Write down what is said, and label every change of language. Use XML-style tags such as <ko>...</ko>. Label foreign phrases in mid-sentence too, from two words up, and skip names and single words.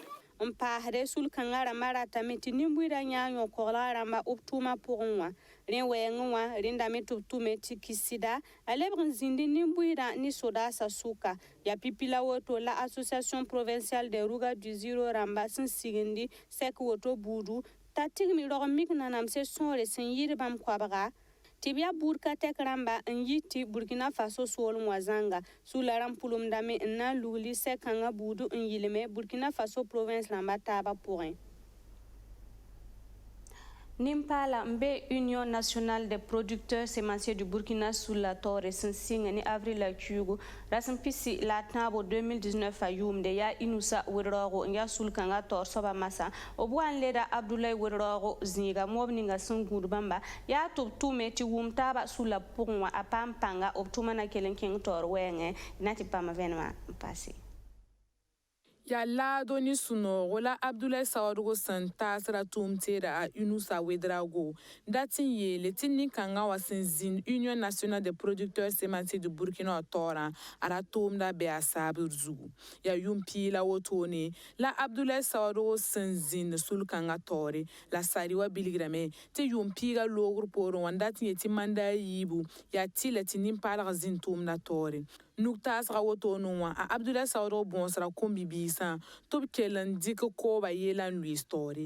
<mos>n paasde sul-kãngã rãmbã ratame tɩ nin-buiirã yãa yõ-koglã rãmba b tʋʋmã pʋgẽ wã rẽ wɛɛngẽ wã rẽndame tɩ b tʋme tɩ kɩsɩda a lebg n zĩndi nin-buiirã ne sodaasã sʋka yaa pipi la woto la association provinciale des rougas du ziro rãmba sẽn signdi sɛk woto buudu t'a tigmi rog n mik nanamse sõore sẽn yɩɩd bãmb koabga tɩ b yaa buud ka tɛk rãmba n yɩ tɩ burkina faso soolem wã zãnga sula rãmb pʋlumdame n na n lugli sɛk-kãngã buudu n yɩlme burkina faso province rãmbã taabã pʋgẽ Nimpala mbe Union nationale des producteurs sémenciers du Burkina Soula tore sẽn sɩng ne avril la kiugu ra sẽn pisi la tãabo 2019 a yʋʋmde yaa inusa wɩd-raoogo n yaa sul-kãngã taoor soaba masã b wa n leda Abdoulaye wɩd-raoogo zĩiga mob ninga sẽn gũud bãmba yaa tɩ b tʋme tɩ wʋm taaba sula pʋgẽ wã a paam pãnga b tʋma na kell n kẽng taoor wɛɛngẽ na tɩ pãma vẽnemã n paase ya laado ni sunoogo la Abdoulaye Saodogo sẽn taasra tʋʋm teeda a Inusa Ouedraogo dat n yeele tɩ nin-kãngã wa sẽn zĩnd Union nationale des producteurs sémenciers du Burkina wã taoorã a ra tʋʋmda bɩ a saabd zugu yaa yʋʋm piig la wotone la Abdoulaye Saodogo sẽn zĩnd sul-kãngã taoore la sari wa bilgrame tɩ yʋʋm piigã loogr poorẽ wã dat n yet tɩ manda a yiibu yaa tɩ la tɩ nin-paalg zĩnd tʋʋmda taoore nuk taasga wotone wã a Abdoulaye Saodogo bõosra kom-bi-biisã tɩ b kell n dɩk kooba yeela n luiis taoore</mos>